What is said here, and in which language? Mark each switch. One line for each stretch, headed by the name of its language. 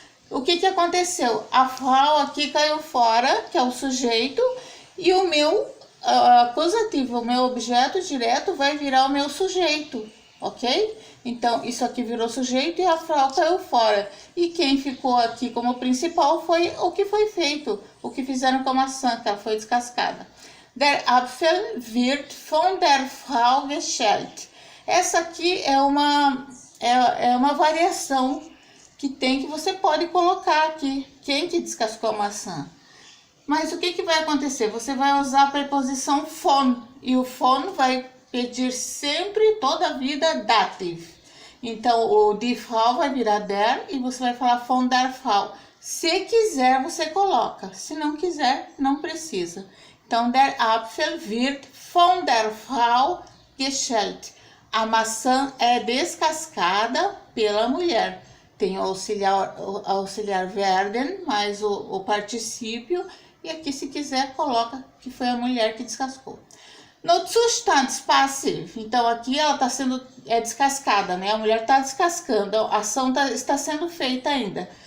Portuguese: O que aconteceu? A Frau aqui caiu fora, que é o sujeito, e o meu acusativo, o meu objeto direto vai virar o meu sujeito, ok? Então, isso aqui virou sujeito e a Frau caiu fora. E quem ficou aqui como principal foi o que foi feito, o que fizeram com a maçã, que ela foi descascada.
German: Der Apfel wird von der Frau geschält.
Portuguese: Essa aqui é uma variação que você pode colocar aqui. Quem que descascou a maçã? Mas o que vai acontecer? Você vai usar a preposição von. E o von vai pedir sempre, toda a vida, dative. Então, o die Frau vai virar der e você vai falar
German: von der Frau.
Portuguese: Se quiser, você coloca. Se não quiser, não precisa. Então,
German: der Apfel wird von der Frau geschält.
Portuguese: A maçã é descascada pela mulher. Tem o auxiliar werden, mais o particípio. E aqui, se quiser, coloca que foi a mulher que descascou. No Zustandspassiv, então aqui ela está sendo descascada, né? A mulher está descascando, a ação está sendo feita ainda.